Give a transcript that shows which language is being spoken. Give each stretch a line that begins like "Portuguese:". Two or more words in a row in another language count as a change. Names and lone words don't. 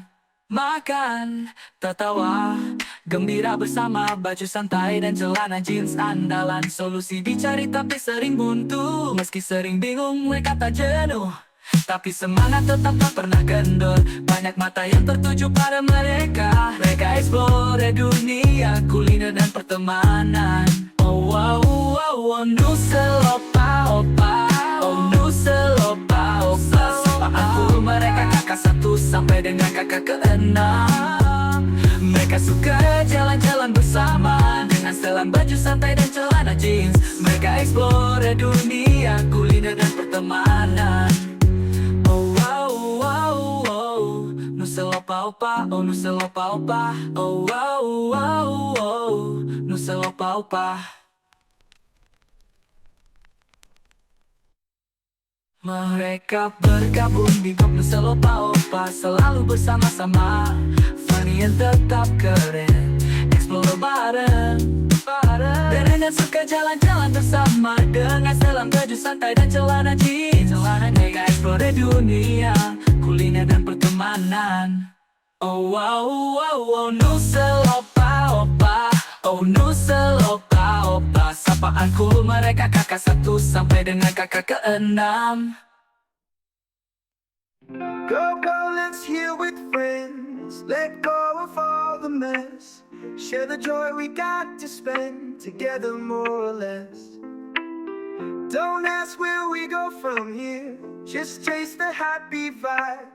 Indonesian: Makan, tertawa, gembira bersama, baju santai dan celana jeans andalan. Solusi dicari tapi sering buntu. Meski sering bingung, mereka tak jenuh, tapi semangat tetap tak pernah kendor. Banyak mata yang tertuju pada mereka. Mereka explore dunia kuliner dan pertemanan. Oh wow, wow, wow, Nusel Opa-Opa. Oh Nusel Opa-Opa, sapaan cool mereka kakak 1 sampai dengan kakak ke-6. Mereka suka jalan-jalan bersama dengan setelan baju santai dan celana jeans. Mereka explore dunia kuliner dan pertemanan. Oh wow, wow, wow, Nusel Opa-Opa. Oh Nusel Opa-Opa. Oh wow, wow, wow, Nusel Opa-Opa. Mereka bergabung di grup Nusel Opa-Opa, selalu bersama-sama, funny yang tetap keren. Explore bareng dengan suka jalan-jalan bersama, dengan setelan baju santai dan celana jeans. Mereka explore dunia kuliner dan pertemanan. Oh wow, wow, wow, Nusel Opa-Opa. Oh Nusel Opa-Opa, sapaan cool mereka kakak 1 sampai dengan kakak ke-6.
English: Go, go, let's heal with friends. Let go of all the mess. Share the joy we got to spend together more or less. Don't ask where we go from here, just taste the happy vibe.